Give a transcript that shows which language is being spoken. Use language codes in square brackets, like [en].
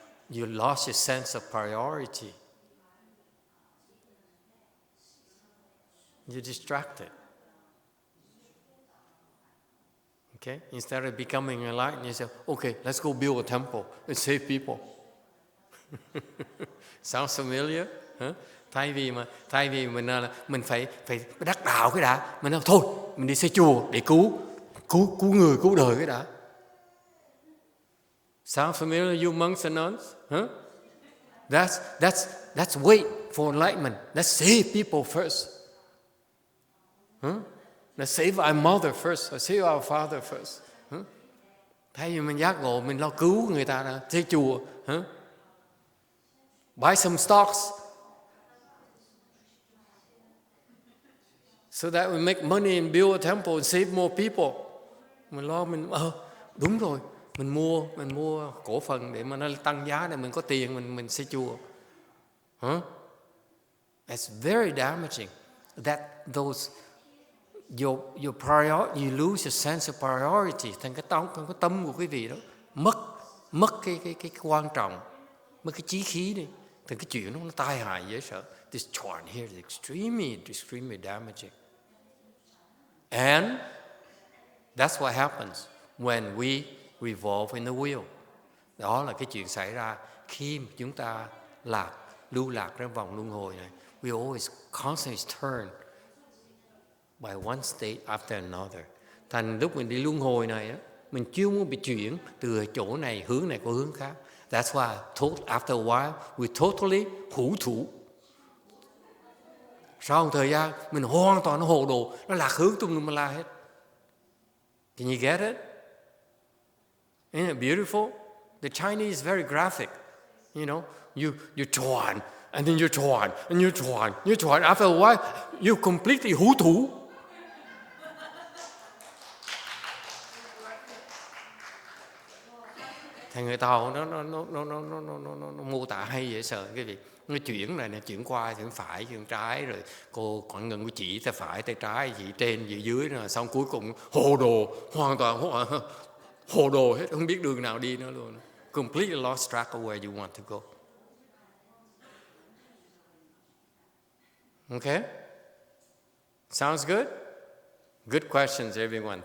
[en] You lost your sense of priority. You're distracted. Okay? Instead of becoming enlightened, you say, okay, let's go build a temple and save people. Sounds familiar? Huh? [vi] Thay vì mình phải đắc đạo cái đã, mình nói thôi, mình đi xây chùa để cứu người, cứu đời cái đã. [en] Sound familiar, you monks and nuns? Huh? That's wait for enlightenment. Let's save people first. Huh? Let's save our mother first, or save our father first. Huh? [vi] Thay vì mình giác ngộ, mình lo cứu người ta đã, xây chùa. Huh? [en] Buy some stocks so that we make money and build a temple and save more people. [vi] Mình lo đúng rồi, mình mua cổ phần để mà nó tăng giá để mình có tiền mình xây chùa. [en] Huh? It's very damaging. That those your priority, you lose your sense of priority. [vi] Thành cái tâm của quý vị đó mất cái quan trọng, mất cái chí khí đi. Thành cái chuyện nó tai hại dễ sợ. [en] This Chuan here is extremely damaging. And that's what happens when we revolve in the wheel. [vi] Đó là cái chuyện xảy ra khi chúng ta lưu lạc trong vòng luân hồi này. [en] We always constantly turn by one state after another. [vi] Thành lúc mình đi luân hồi này, mình chưa muốn bị chuyển từ chỗ này hướng này qua hướng khác. [en] That's why after a while we totally hữu thủ. [vi] Sau một thời gian mình hoàn toàn hồ đồ, nó lạc hướng tùm lum la hết. [en] Can you get it? Isn't it beautiful? The Chinese is very graphic. You know, you chuan, and then you chuan, and you chuan, you chuan. After a while, you completely hú thủ. [vi] Thì người Tàu nó mô tả hay dễ sợ cái việc nó chuyển này nè, chuyển qua, chuyển phải, chuyển trái, rồi cô khoảng ngừng cô chỉ tay phải, tay trái, chỉ trên, chỉ dưới, rồi xong cuối cùng hồ đồ, hoàn toàn hồ đồ hết, không biết đường nào đi nữa luôn. [en] Completely lost track of where you want to go. Okay? Sounds good? Good questions, everyone.